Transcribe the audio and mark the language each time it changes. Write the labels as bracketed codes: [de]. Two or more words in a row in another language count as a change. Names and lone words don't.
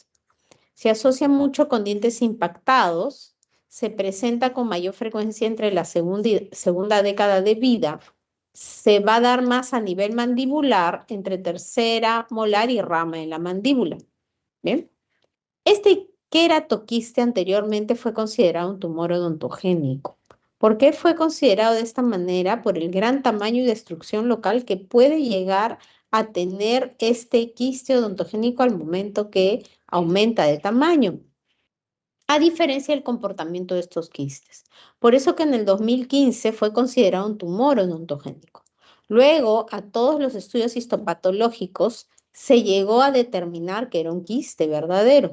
[es] Se asocia mucho con dientes impactados, se presenta con mayor frecuencia entre la segunda década de vida, se va a dar más a nivel mandibular entre tercera molar y rama en la mandíbula. ¿Bien? Este queratoquiste anteriormente fue considerado un tumor odontogénico. ¿Por qué fue considerado de esta manera? Por el gran tamaño y destrucción local que puede llegar a tener este quiste odontogénico al momento que aumenta de tamaño, a diferencia del comportamiento de estos quistes. Por eso que en el 2015 fue considerado un tumor odontogénico. Luego, a todos los estudios histopatológicos se llegó a determinar que era un quiste verdadero.